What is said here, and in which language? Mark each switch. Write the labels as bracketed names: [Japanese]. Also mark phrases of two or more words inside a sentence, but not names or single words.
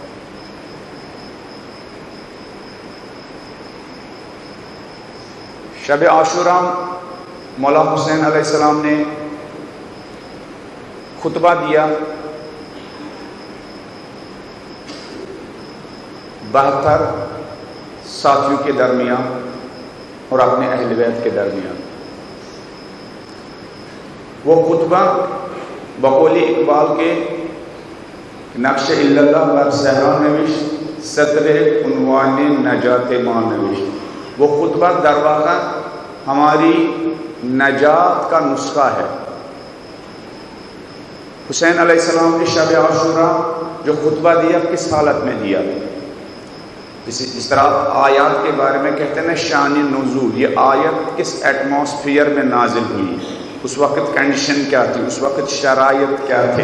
[Urdu] شب عاشوراء مولا حسین [Arabic] علیہ السلام [Urdu] نے خطبہ دیا 72 ساتھیوں کے درمیان اور اپنے اہل بیت کے درمیان۔ وہ خطبہ بقول اقبال کے [Persian] نقش اللہ بر صحرا نوشت، سطر عنوان نجات ماں نوشت۔ [Urdu] وہ خطبہ در واقع ہماری نجات کا نسخہ ہے۔ حسین [Arabic] علیہ السلام [Urdu] نے شب عاشوراء جو خطبہ دیا کس حالت میں دیا؟ اس طرح آیات کے بارے میں کہتے ہیں نا شان نزول، یہ آیت کس ایٹماسفیئر میں نازل ہوئی، اس وقت کنڈیشن کیا تھی، اس وقت شرائط کیا تھے۔